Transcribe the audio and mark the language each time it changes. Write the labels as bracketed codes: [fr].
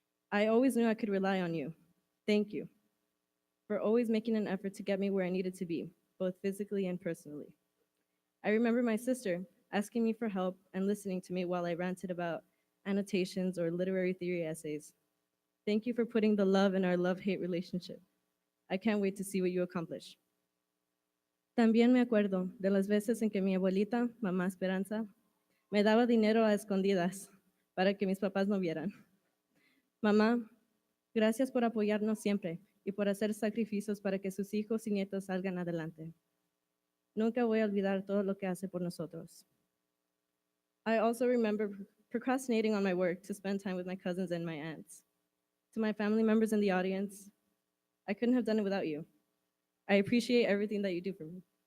[en] I always knew I could rely on you. Thank you for always making an effort to get me where I needed to be, both physically and personally. I remember my sister asking me for help and listening to me while I ranted about annotations or literary theory essays. Thank you for putting the love in our love-hate relationship. I can't wait to see what you accomplish. [es] También me acuerdo de las veces en que mi abuelita, mamá Esperanza, me daba dinero a escondidas para que mis papás no vieran. Mamá, gracias por apoyarnos siempre y por hacer sacrificios para que sus hijos y nietos salgan adelante. Nunca voy a olvidar todo lo que hace por nosotros. [en] I also remember procrastinating on my work to spend time with my cousins and my aunts. To my family members in the audience, I couldn't have done it without you. I appreciate everything that you do for me.